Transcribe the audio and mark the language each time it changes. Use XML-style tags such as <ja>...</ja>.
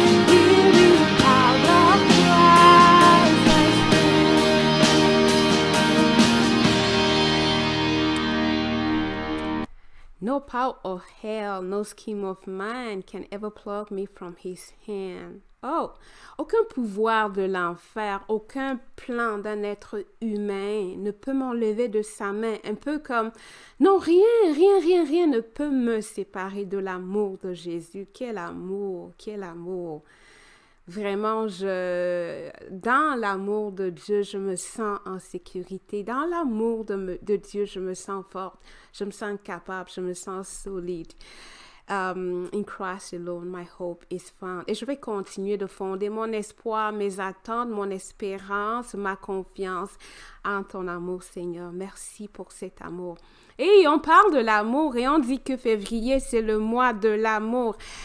<en>Here in the power of Christ I stand. No power of hell, no scheme of man can ever pluck me from His hand.</en> <fr>Oh, aucun pouvoir de l'enfer, aucun plan d'un être humain ne peut m'enlever de sa main. Un peu comme, non, rien ne peut me séparer de l'amour de Jésus. Quel amour, quel amour. Vraiment, dans l'amour de Dieu, je me sens en sécurité. Dans l'amour de Dieu, je me sens forte. Je me sens capable. Je me sens solide.</fr> <en>In Christ alone, my hope is found.</en> <fr>Et je vais continuer de fonder mon espoir, mes attentes, mon espérance, ma confiance en ton amour, Seigneur. Merci pour cet amour. Et on parle de l'amour et on dit que février, c'est le mois de l'amour.</fr>